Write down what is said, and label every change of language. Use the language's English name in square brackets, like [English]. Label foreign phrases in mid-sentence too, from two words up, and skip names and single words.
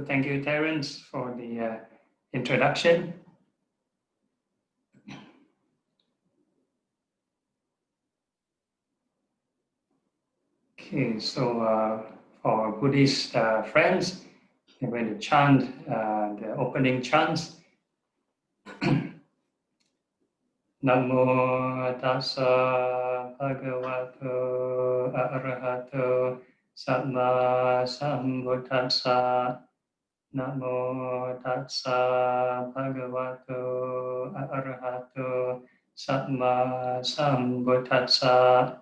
[English] Thank you, Terence, for the introduction. Okay, so for Buddhist friends, I'm going to chant the opening chants. [Pali] Namo tassa bhagavato arahato samma sambuddhassa. Namo tassa bhagavato arahato samma sambuddhassa.